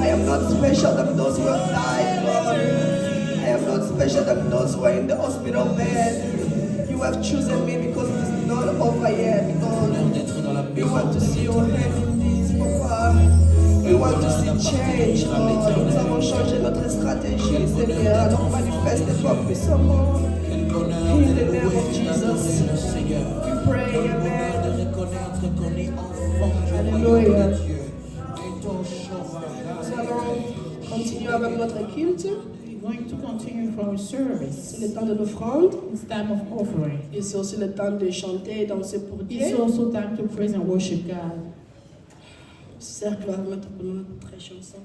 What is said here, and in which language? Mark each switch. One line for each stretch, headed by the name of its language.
English: I am not special than those who have died, Lord. I am not special than those who are in the hospital bed. You have chosen me because it is not over yet, Lord. We want to see your hand in this, Papa. We want to see change, Lord.
French: Nous avons changé notre stratégie, Seigneur. Alors manifeste-toi puissamment.
English: In the name of Jesus, we pray, amen.
French: Alléluia. Nous allons continuer avec notre culte.
English: We're going to continue from our service.
French: C'est le temps de l'offrande.
English: It's time of offering.
French: Et c'est aussi le temps de chanter et danser pour Dieu.
English: It's also time to praise and worship God.
French: Cercle va mettre pour nous notre chanson.